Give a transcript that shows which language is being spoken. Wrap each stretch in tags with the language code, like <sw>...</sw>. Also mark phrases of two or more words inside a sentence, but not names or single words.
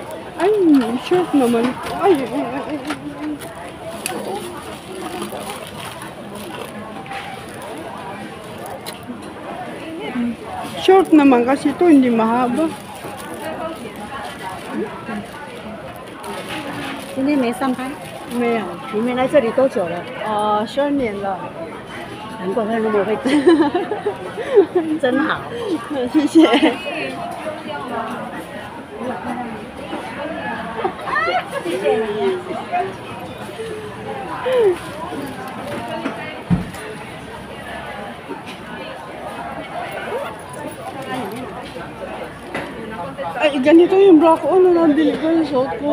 <tl>Ay, short naman. Ay. Short naman kasi ito, hindi mahaba.</tl> <zh>今天没上班，没有。你们来这里多久了？ 12年了。难怪会那么会讲，真好。谢谢。谢谢你。</zh> <tl>Ay, ganito yung bra ko. Ano nabili ko yung suot ko?</tl>